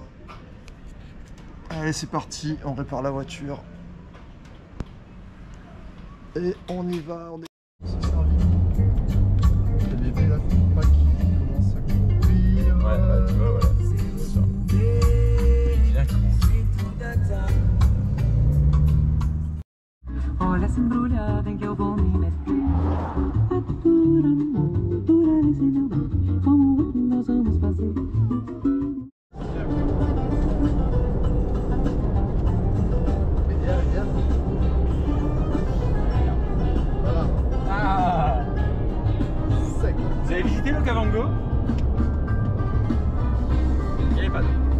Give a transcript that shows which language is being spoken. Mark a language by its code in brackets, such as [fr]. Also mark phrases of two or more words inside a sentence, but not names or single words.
[fr] Allez, c'est parti, on répare la voiture. Et on y va. Le bébé là, faut pas qu'il commence à courir. Ouais, tu vois, voilà. C'est ça. Bien [pt] Olha essa embrulhada em que eu vou me meter. Atura no mundo, dura nesse meu bem. Como nós vamos fazer? [fr] Voilà. Ah. Sec. Vous avez visité le Cavango? Il n'y avait pas d'eau.